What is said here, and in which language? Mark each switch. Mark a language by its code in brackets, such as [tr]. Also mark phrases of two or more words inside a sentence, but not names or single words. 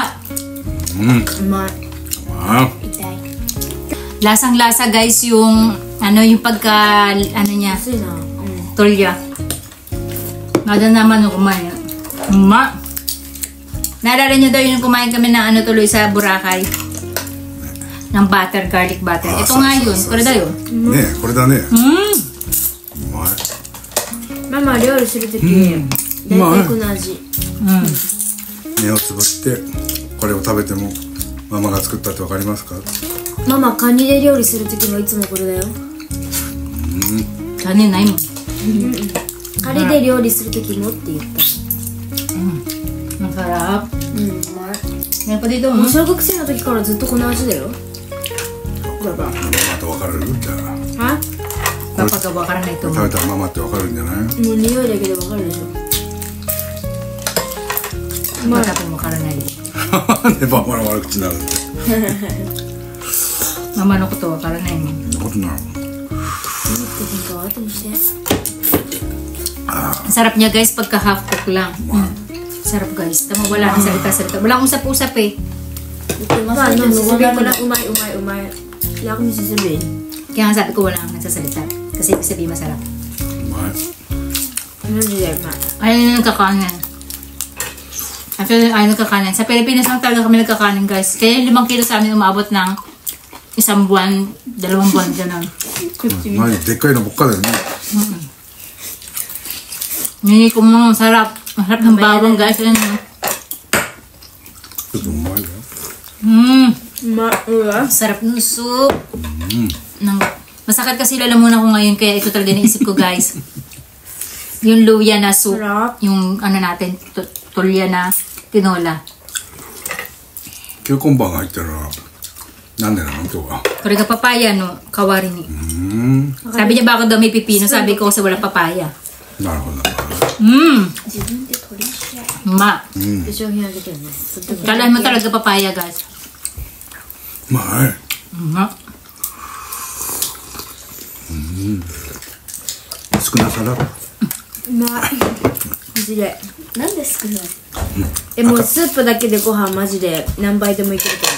[tl] Lasang-lasa, guys, yung yung pagka, niya. Tulya. Nada naman yung kumain. Naalala nyo daw yung kumain kami ng tuloy sa Boracay. Ng butter, garlic butter. Ito nga yun. [ja] これだ yun. これだね. [tl] Mama, [ja] 料理するとき、 大体この味。目をつぶってこれを食べてもママが作ったってわかりますか？ママカニで料理する時もいつもこれだよ。カニないもん。カニで料理する時もって言った。 [tl] Masarap. [ja] うまい。 [tl] Meron pa dito, [ja] もう小学生の時からずっとこの味だよ。ババ。ママとわかる？じゃあは？ [tl] Papagawa ka na ito. [ja] 食べたらママってわかるんじゃない？もう匂いだけでわかるでしょ。 [tl] Baka po makaranay. [ja] なんでママの悪口になるんだよ。 [tl] Mama no ko to, makaranay mo. [ja] そんなことなの？ [tl] Sarap niya guys pagka [en] half cook [tl] lang. Sarap guys. Tama, wala nang salita-salita. Walang usap-usap eh. Paano? Sabihin ko lang umay. Wala akong sasabihin. Kaya nga sabi ko wala nang nagsasalita. Kasi ibig sabihin masarap. [ja] うまい。 [tl] Ano dyan, ma? Ayaw na nagkakanin. Actually, ayaw nagkakanin. Sa Pilipinas lang talaga kami nagkakanin guys. Kaya yung 5 kilo sa amin umabot ng 1 buwan, 2 buwan, gano'n. [ja] まあでっかいのばっかだよね。 [tl] Hindi ko mga masarap. Masarap ng bawang guys. Ayan. [ja] ちょっとうまいよ。 [tl] Sarap ng soup. Masakit kasi lalamunan ko ngayon kaya ito talaga naisip ko guys. Yung luya na soup. Yung ano natin, tulya na tinola. [ja] キューコンバーが入ってるのはなんでなの今日は？これがパパイヤの代わりに. [tl] Sabi niya bakit daw may pipino, sabi ko kasi wala papaya. [ja] なるほど。自分で取りしや。 [tl] Ma. [ja] 商品あげてるね。 [tl] Kalahin mo talaga papaya guys. [ja] うまい。 [tl] Ma. [ja] 少なさだ。うまい。マジで。なんで少ない？もうスープだけでご飯マジで何杯でもいけると思